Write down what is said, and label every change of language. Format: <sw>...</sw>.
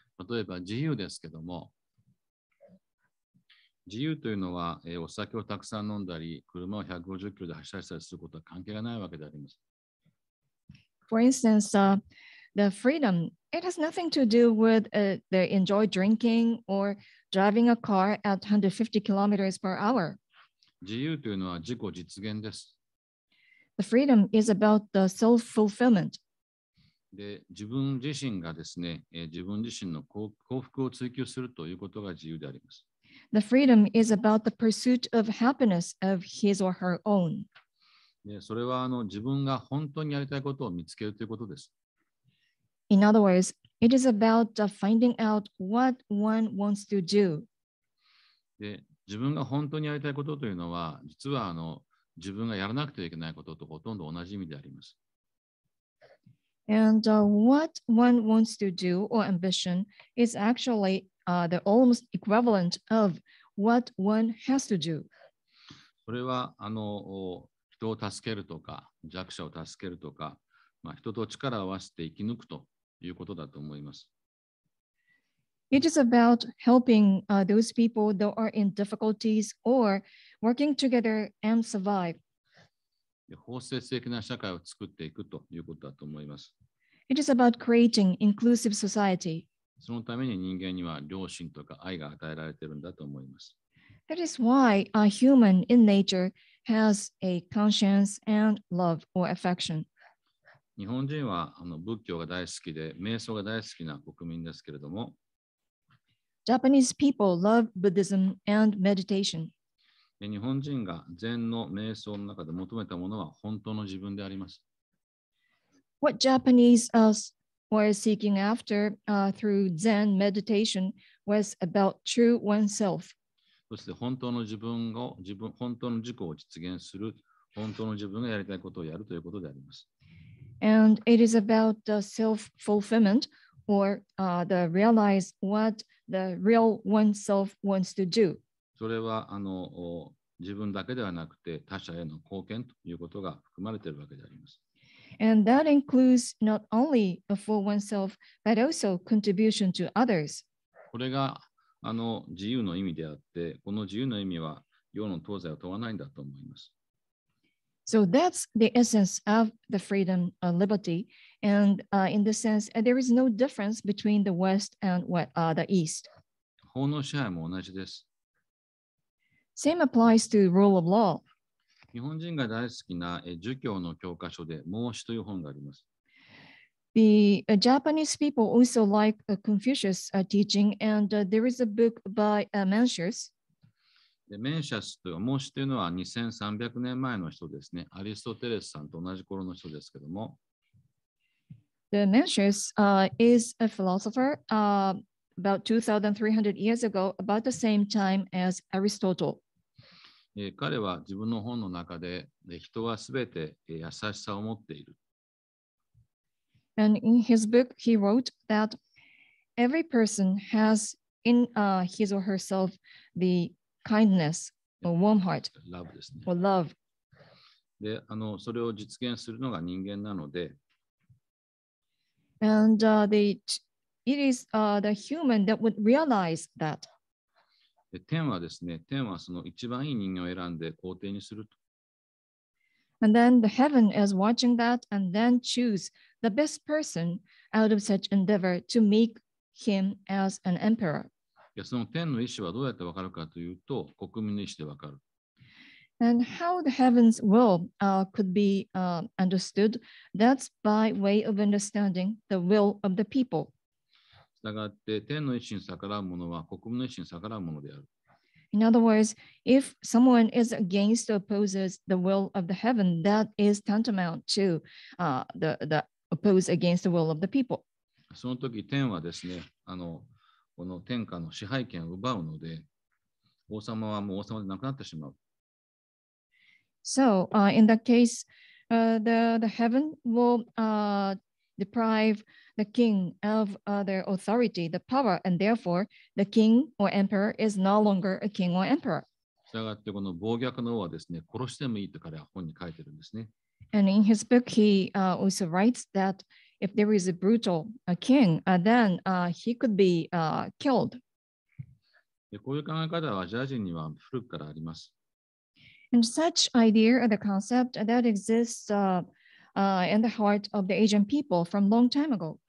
<ja>例えば自由ですけども、自由というのは、お酒をたくさん飲んだり、車を150キロで走らせたりすることは関係がないわけであります。</ja> <en>For instance, the freedom, it has nothing to do with the enjoy drinking or driving a car at 150 kilometers per hour.</en> <ja>自由というのは自己実現です。</ja> <en>The freedom is about the self-fulfillment.</en> <ja>で、自分自身がですね、自分自身の幸福を追求するということが自由であります。</ja> <en>The freedom is about the pursuit of happiness of his or her own.</en> <ja>で、それは自分が本当にやりたいことを見つけるということです。</ja> <en>In other words, it is about finding out what one wants to do.</en> <ja>で、自分が本当にやりたいことというのは、実は自分がやらなくてはいけないこととほとんど同じ意味であります。</ja> <en>And what one wants to do or ambition is actually the almost equivalent of what one has to do.</en> <ja>それは人を助けるとか、弱者を助けるとか、人と力を合わせて生き抜くということだと思います。</ja> <en>It is about helping those people that are in difficulties or working together and survive.</en> <ja>包摂的な社会を作っていくということだと思います。</ja> <en>It is about creating inclusive society.</en> <ja>そのために人間には良心とか愛が与えられているんだと思います。</ja> <en>That is why a human in nature has a conscience and love or affection.</en> <ja>日本人は仏教が大好きで、瞑想が大好きな国民ですけれども、</ja> <en>Japanese people love Buddhism and meditation.</en> <ja>日本人が禅の瞑想の中で求めたものは本当の自分であります。</ja> <en>What Japanese were seeking after through Zen meditation was about true oneself.</en> <ja>そして本当の自分を、本当の自己を実現する、本当の自分がやりたいことをやるということであります。</ja> <en>And it is about the self-fulfillment or the realize what the real oneself wants to do.</en> <ja>それは自分だけではなくて他者への貢献ということが含まれているわけであります。</ja> <en>And that includes not only for oneself, but also contribution to others.</en> <ja>これが自由の意味であって、この自由の意味は世の東西を問わないんだと思います。</ja> <en>So that's the essence of the freedom, liberty. And in the sense, there is no difference between the West and the East.</en> <ja>法の支配も同じです。</ja> <en>Same applies to rule of law.</en> <ja>日本人が大好きな儒教の教科書で孟子という本があります。</ja> <en>The Japanese people also like Confucius teaching, and there is a book by Mencius.</en> <ja>でメンシャスという孟子というのは2300年前の人ですね。アリストテレスさんと同じ頃の人ですけども。</ja> <en>The Mencius is a philosopher about 2,300 years ago, about the same time as Aristotle.</en> <ja>彼は自分の本の中で人はすべて優しさを持っている。</ja> <en>And in his book, he wrote that every person has in his or herself the kindness or warm heart or love.</en> <ja>で、それを実現するのが人間なので、</ja> <en>And it is the human that would realize that.</en> <ja>天はですね、天はその一番いい人間を選んで皇帝にすると。</ja> <en>And then the heaven is watching that and then choose the best person out of such endeavor to make him as an emperor.</en> <ja>その天の意志はどうやってわかるかというと、国民の意志でわかる。</ja> <en>And how the heaven's will could be understood, that's by way of understanding the will of the people.</en> <ja>したがって天の意志に逆らうものは国民の意志に逆らうものである。</ja> <en>In other words, if someone is against or opposes the will of the heaven, that is tantamount to the oppose against the will of the people.</en> <ja>その時天はですね、この天下の支配権を奪うので、王様はもう王様でなくなってしまう。</ja> <en>So in that case, the heaven will deprive the king of their authority, the power, and therefore the king or emperor is no longer a king or emperor.</en> <ja>したがってこの暴虐の王はですね、殺してもいいと彼は本に書いてるんですね。</ja> <en>And in his book, he also writes that if there is a brutal king, then he could be killed.</en> <ja>でこういう考え方はアジア人には古くからあります。</ja> <en>And such idea, the concept that exists in the heart of the Asian people from long time ago.</en>